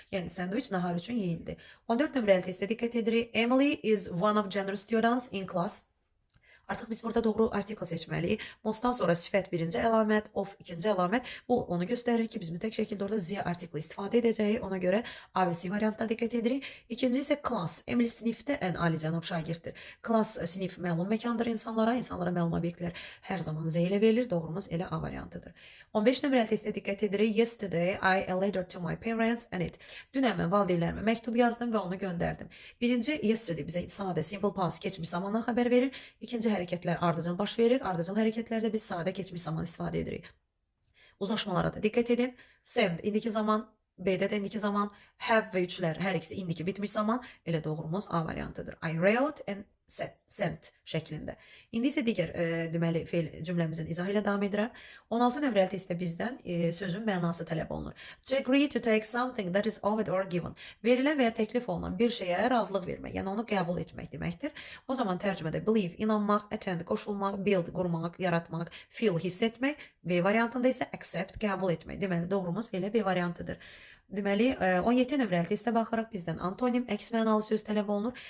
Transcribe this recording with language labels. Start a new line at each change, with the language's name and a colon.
Azerbaijani: Yəni sandviç nahar üçün yeyildi. 14 nömrəli testə diqqət edirik.
English: Emily is one of generous students in class.
Azerbaijani: Artıq biz burada doğru artikel seçməliyik. Mostdan sonra sifət birinci əlamət, of ikinci əlamət. Bu onu göstərir ki, biz mütləq şəkildə orada Z artikli istifadə edəcəyik. Ona görə A və C variantına diqqət edirik. İkinci isə class. Emily sinifdə ən alicənab şagirddir. Class sinif məlum məkandır insanlara məlum obyektlər hər zaman Z ilə verilir. Doğrumuz elə A variantıdır. 15 nömrəli testə diqqət edirik.
English: Yesterday I a letter to my parents and it.
Azerbaijani: Dünən mən valideynlərimə məktub yazdım və onu göndərdim. Birinci yesterday bizə sadə simple past keçmiş zamandan xəbər verir. İkinci hərəkətlər ardıcıl baş verir. Ardıcıl hərəkətlərdə biz sadə keçmiş zaman istifadə edirik. Uzlaşmalara da diqqət edin. Send indiki zaman, B-də də indiki zaman, have və üçlər hər ikisi indiki bitmiş zaman, elə doğrumuz A variantıdır. I wrote and sent şəklində. İndi isə digər deməli feil cümləmizin izahı ilə davam edirəm. 16 nömrəli testdə bizdən sözün mənası tələb olunur.
English: To agree to take something that is offered or given.
Azerbaijani: Verilən və ya təklif olunan bir şeyə razılıq vermək, yəni onu qəbul etmək deməkdir. O zaman tərcümədə believe inanmaq, attend qoşulmaq, build qurmaq, yaratmaq, feel hiss etmək, B variantında isə accept qəbul etmək. Deməli doğrumuz elə B variantıdır. Deməli, 17 nömrəli testə baxaraq bizdən antonim, əks mənalı söz tələb olunur.